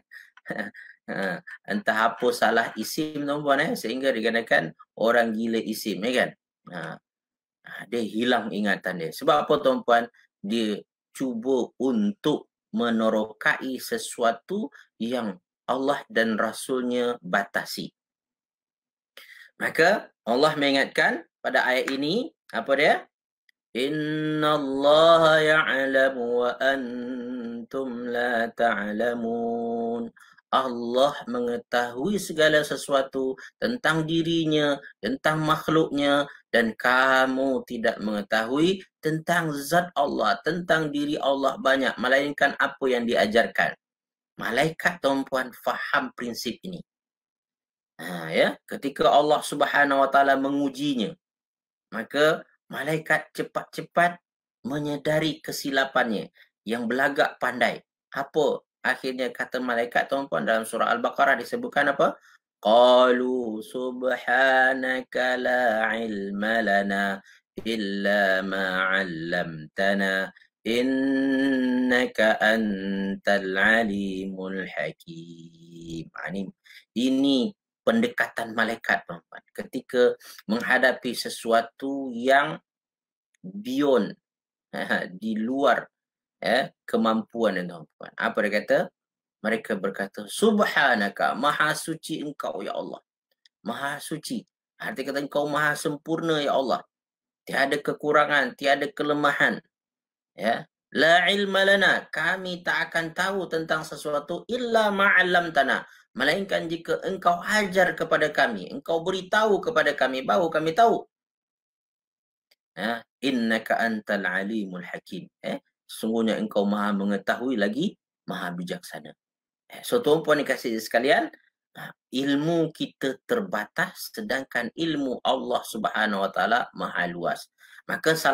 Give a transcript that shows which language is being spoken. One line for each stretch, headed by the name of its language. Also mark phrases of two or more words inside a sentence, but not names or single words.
Malay: Entah apa salah isim, tuan-puan, sehingga dikatakan orang gila isim, kan? Dia hilang ingatan dia. Sebab apa, tuan-puan? Dia cuba untuk menerokai sesuatu yang Allah dan Rasulnya batasi. Maka Allah mengingatkan pada ayat ini, apa dia?
Arabic: إن الله يعلم وأنتم لا تعلمون.
Malay: Allah mengetahui segala sesuatu tentang dirinya, tentang makhluknya, dan kamu tidak mengetahui tentang zat Allah, tentang diri Allah banyak, melainkan apa yang diajarkan. Malaikat, tuan-puan, faham prinsip ini. Ketika Allah
Arabic: سبحانه وتعالى
Malay: mengujinya, maka malaikat cepat-cepat menyedari kesilapannya, yang belagak pandai. Apa akhirnya kata malaikat, tuan-puan, dalam surah Al-Baqarah disebutkan apa?
Arabic: قالوا سبحانك لا علم لنا إلا ما علمتنا إنك أنت العليم الحكيم.
Malay: Ini pendekatan malaikat, tuan-puan, ketika menghadapi sesuatu yang beyond, di luar kemampuan, tuan-puan. Apa dia kata? Mereka berkata,
Arabic: subhanaka,
Malay: maha suci engkau, ya Allah. Maha suci. Arti kata engkau maha sempurna, ya Allah. Tiada kekurangan, tiada kelemahan.
Arabic: لا علم لنا,
Malay: kami tak akan tahu tentang sesuatu
Arabic: إلا ما علمتنا,
Malay: melainkan jika engkau ajar kepada kami, engkau beritahu kepada kami, baru kami tahu.
Arabic: إنك أنت العليم الحكيم.
Malay: Sungguhnya engkau maha mengetahui lagi maha bijaksana. So, tuan-puan dikasihi sekalian, ilmu kita terbatas, sedangkan ilmu Allah
Arabic: سبحانه وتعالى
Malay: maha luas.